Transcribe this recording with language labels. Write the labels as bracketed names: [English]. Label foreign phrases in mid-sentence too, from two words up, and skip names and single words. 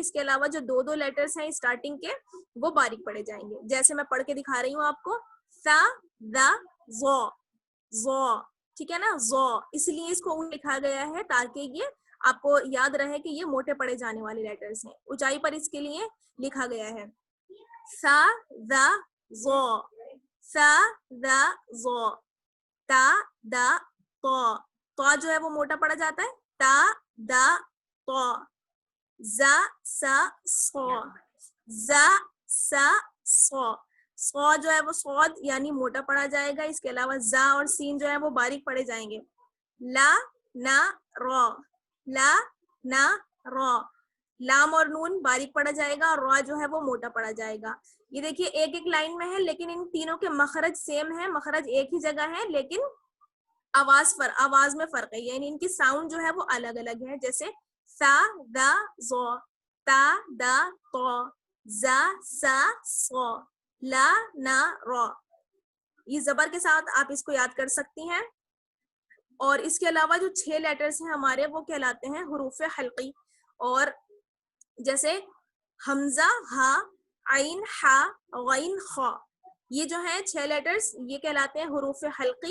[Urdu] اس کے علاوہ جو 2 لیٹرز ہیں اسٹارٹنگ کے وہ باریک پڑے جائیں گے. جیسے میں پڑھ کے دکھا رہی ہوں آپ کو, [Arabic] سا دا زو زو, [Urdu] ٹھیک ہے نا, زو, اس لیے اس کو لکھا گیا ہے تاکہ یہ آپ کو یاد رہے کہ یہ موٹے پڑے جانے والے لیٹرز ہیں. اونچائی پر اس کے لیے لکھا گیا ہے [Arabic] سا دا زو, سا دا زو, تا دا تو, [Urdu] تو جو ہے وہ موٹا پڑا جاتا ہے, [Arabic] تا دا تو, زا سا سو, زا سا سو, [Urdu] سو جو ہے وہ صاد یعنی موٹا پڑا جائے گا. اس کے علاوہ زا اور سین جو ہے وہ باریک پڑے جائیں گے. [Arabic] لا نا رو, لا نا رو, [Urdu] لام اور نون باریک پڑا جائے گا اور را جو ہے وہ موٹا پڑا جائے گا. یہ دیکھیے ایک ایک لائن میں ہے, لیکن ان تینوں کے مخرج سیم ہے, مخرج ایک ہی جگہ ہے, لیکن آواز میں فرق ہے, یعنی ان کی ساؤنڈ جو ہے وہ الگ الگ ہے. [Arabic] جیسے سا دا زو, تا دا تو, زا سا سو, لا نا رو. [Urdu] یہ زبر کے ساتھ آپ اس کو یاد کر سکتی ہیں. اور اس کے علاوہ جو 6 لیٹرز ہیں ہمارے وہ کہلاتے ہیں حروف حلقی. اور جیسے [Arabic] حمزہ ہا, عین ہا, غین خا, [Urdu] یہ جو ہیں 6 لیٹرز یہ کہلاتے ہیں حروف حلقی.